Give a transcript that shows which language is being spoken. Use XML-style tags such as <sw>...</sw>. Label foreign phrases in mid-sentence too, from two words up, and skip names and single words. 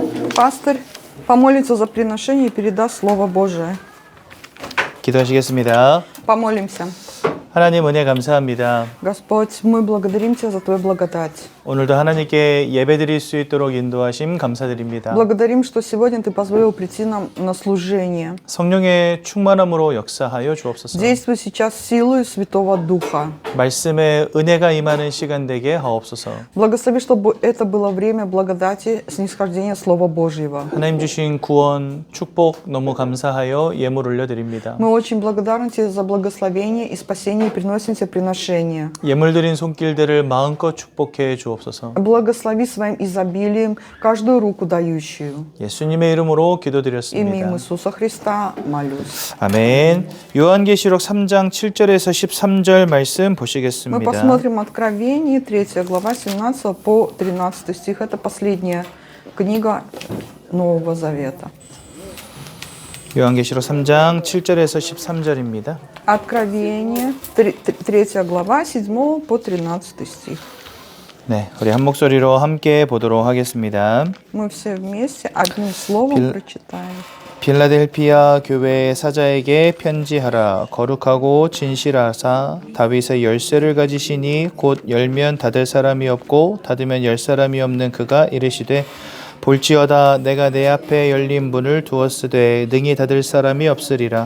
<ru>пастырь помолится за приношение и передаст Слово Божие.</ru> <ko>기도하시겠습니다.</ko> <ru>Помолимся.</ru> <ko>하나님 은혜 감사합니다.</ko> <ru>Господь, мы благодарим Тебя за Твою благодать.</ru> <ko>오늘도 하나님께 예배드릴 수 있도록 인도하심 감사드립니다.</ko> <ru>Благодарим, что сегодня Ты позволил прийти нам на служение.</ru> <ko>성령의 충만함으로 역사하여 주옵소서.</ko> <ru>Действуй сейчас силой Святого Духа.</ru> <ko>말씀에 은혜가 임하는 시간 되게 하옵소서.</ko> <ru>Благослови, чтобы это было время благодати, снисхождения Слова Божьего.</ru> <ko>하나님 주신 구원, 축복 너무 감사하여 예물 올려드립니다.</ko> <ru>Мы очень благодарны Тебе за благословение и спасение и приносим Тебе приношения.</ru> <ko>예물 드린 손길들을 마음껏 축복해 주옵소서.</ko> <ru>Благослови своим изобилием каждую руку дающую.</ru> <ko>예수님의 이름으로</ko> <ru>Именем</ru> <ko>기도드렸습니다.</ko> <ru>Иисуса Христа молюсь.</ru> <ko>아멘. 요한계시록 3장 7절에서 13절 말씀</ko> <ru>Мы</ru> <ko>보시겠습니다.</ko> <ru>посмотрим Откровение, 3 глава, 17 по 13 стих. Это последняя книга Нового Завета.</ru> <ko>요한계시록 3장 7절에서 13절입니다.</ko> <ru>Откровение, 3 глава, 7 по 13 стих.</ru> <ko>네, 우리 한 목소리로 함께 보도록 하겠습니다.</ko> <ru>Мы все вместе одним словом прочитаем.</ru> <ko>빌라델피아 교회의 사자에게 편지하라. 거룩하고 진실하사 다윗의 열쇠를 가지시니 곧 열면 닫을 사람이 없고 닫으면 열 사람이 없는 그가 이르시되 볼지어다 내가 내 앞에 열린 문을 두었으되 능히 닫을 사람이 없으리라.</ko>